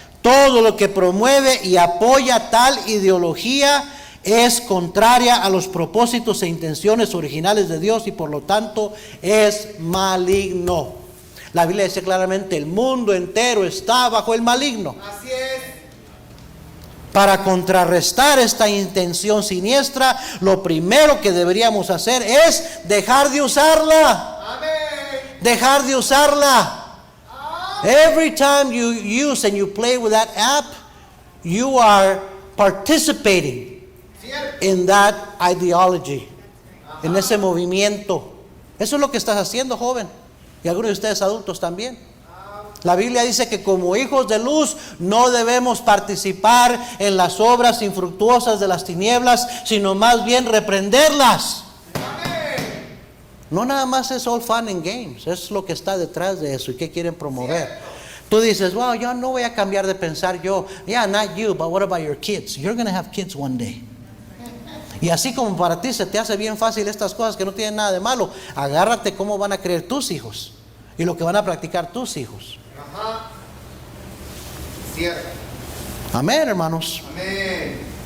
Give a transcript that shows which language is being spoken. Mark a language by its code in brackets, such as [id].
[es] Todo lo que promueve y apoya tal ideología es contraria a los propósitos e intenciones originales de Dios y por lo tanto es maligno. La Biblia dice claramente: el mundo entero está bajo el maligno. Así es. Para contrarrestar esta intención siniestra, lo primero que deberíamos hacer es dejar de usarla. Amén. Dejar de usarla. [en] Every time you use and you play with that app, you are participating [es] Cierto. [en] in that ideology, [es] en ese movimiento. Eso es lo que estás haciendo, joven, y algunos de ustedes adultos también. La Biblia dice que como hijos de luz no debemos participar en las obras infructuosas de las tinieblas, sino más bien reprenderlas. Amén. No nada más es [en] all fun and games, [es] es lo que está detrás de eso y qué quieren promover. Tú dices, wow, yo no voy a cambiar de pensar yo. [en] Yeah, not you, but what about your kids? You're going to have kids one day. [es] Y así como para ti se te hace bien fácil estas cosas que no tienen nada de malo, agárrate cómo van a creer tus hijos y lo que van a practicar tus hijos. Ajá. Cierto. Amén, hermanos. Amén.